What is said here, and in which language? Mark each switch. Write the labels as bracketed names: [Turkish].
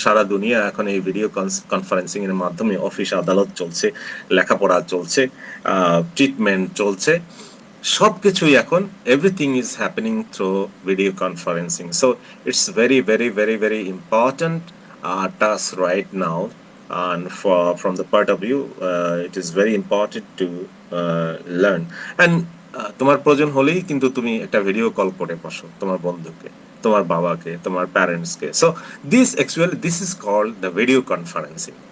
[Bangla] সারা দুনিয়া এখন এই ভিডিও কনফারেন্সিং এর মাধ্যমে অফিস আদালত চলছে, লেখাপড়া চলছে, ট্রিটমেন্ট চলছে, সবকিছুই এখন [English] everything is happening through video conferencing. So it's very very very very important task right now, and from the part of view it is very important to learn. [Bangla] And তোমার প্রয়োজন হলেই কিন্তু তুমি একটা ভিডিও কল করে বসো তোমার বন্ধুকে, তোমার বাবাকে, তোমার প্যারেন্টসকে। [English] So this is called the video conferencing.